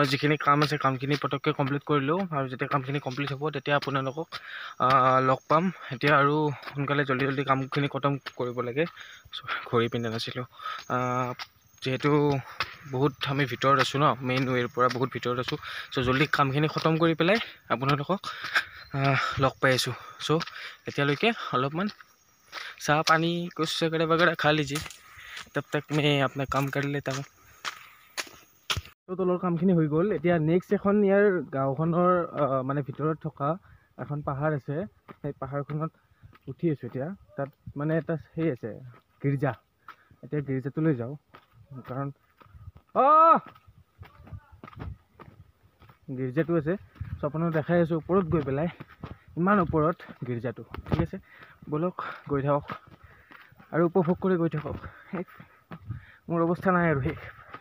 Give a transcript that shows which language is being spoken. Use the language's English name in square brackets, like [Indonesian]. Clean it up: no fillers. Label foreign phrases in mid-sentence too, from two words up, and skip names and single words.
[Assamese] যিখিনি কাম আছে কামখিনি পটককৈ কমপ্লিট কৰিলোঁ আৰু যেতিয়া কামখিনি কমপ্লিট হ'ব তেতিয়া আপোনালোকক লগ পাম এতিয়া আৰু সোনকালে জলদি কামখিনি খতম কৰিব লাগে ঘূৰি পিন্ধা নাছিলোঁ যিহেতু বহুত আমি ভিতৰত আছোঁ ন মেইন ৱেৰ পৰা বহুত ভিতৰত আছোঁ চ' জলদি কামখিনি খতম কৰি পেলাই আপোনালোকক লগ পাই আছোঁ চ' এতিয়ালৈকে অলপমান চাহ পানী [Hindi] কুछ वगैरह खा लीजिए तब तक मैं अपना काम कर लेता हूँ [Assamese] তলৰ কামখিনি হৈ গ'ল এতিয়া নেক্সট এখন ইয়াৰ গাঁওখনৰ মানে ভিতৰত থকা এখন পাহাৰ আছে সেই পাহাৰখনত উঠি আছোঁ এতিয়া তাত মানে এটা সেই আছে গীৰ্জা এতিয়া গীৰ্জাটোলৈ যাওঁ কাৰণ গীৰ্জাটো আছে চ' আপোনাক দেখাই আছোঁ ওপৰত গৈ পেলাই ইমান ওপৰত গীৰ্জাটো ঠিক আছে বলক গৈ থাকক আৰু উপভোগ কৰি গৈ থাকক মোৰ অৱস্থা নাই আৰু শেষ